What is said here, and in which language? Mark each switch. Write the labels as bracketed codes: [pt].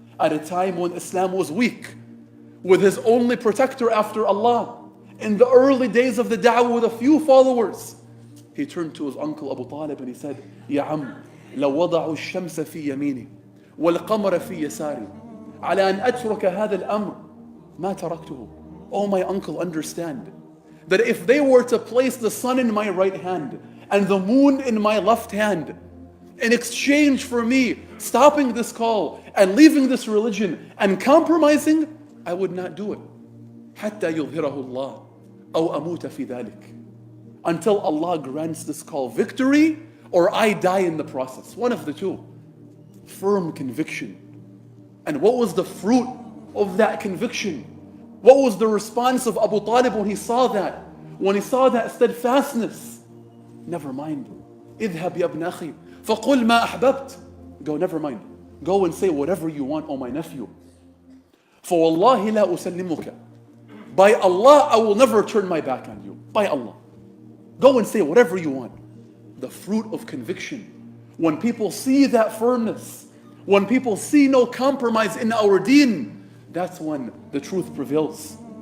[en] At a time when Islam was weak, with his only protector after Allah, in the early days of the da'wah with a few followers, he turned to his uncle Abu Talib and he said, [ar] Ya Am, لو وضعوا الشمس في يميني والقمر في يساري على أن أترك هذا الأمر ما تركته. [en] Oh my uncle, understand that if they were to place the sun in my right hand and the moon in my left hand in exchange for me stopping this call and leaving this religion and compromising, I would not do it. [ar] حتى يظهره الله أو أموت في ذلك. [en] Until Allah grants this call victory or I die in the process. One of the two. Firm conviction. And what was the fruit of that conviction? What was the response of Abu Talib when he saw that? When he saw that steadfastness? Never mind. [ar] اذهب يا ابن أخي فقل ما أحببت. [en] Go, never mind. Go and say whatever you want, oh my nephew. [ar] فوالله لا أسلمك. [en] By Allah, I will never turn my back on you. By Allah. Go and say whatever you want. The fruit of conviction. When people see that firmness, when people see no compromise in our deen, that's when the truth prevails.